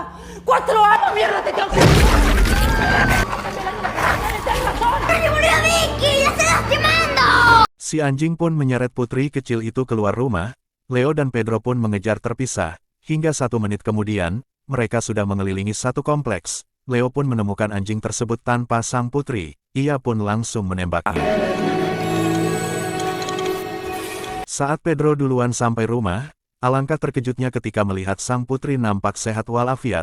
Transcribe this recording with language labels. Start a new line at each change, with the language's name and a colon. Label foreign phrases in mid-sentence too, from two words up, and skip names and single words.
Spanish: 4 años, mierda, te tengo que... ¡Ay, murió Vicky! ¡La está lastimando!
Indonesian: Si anjing pun menyeret putri kecil itu keluar rumah. Leo dan Pedro pun mengejar terpisah. Hingga 1 menit kemudian, mereka sudah mengelilingi satu kompleks. Leo pun menemukan anjing tersebut tanpa sang putri. Ia pun langsung menembaknya. Saat Pedro duluan sampai rumah, alangkah terkejutnya ketika melihat sang putri nampak sehat walafiat.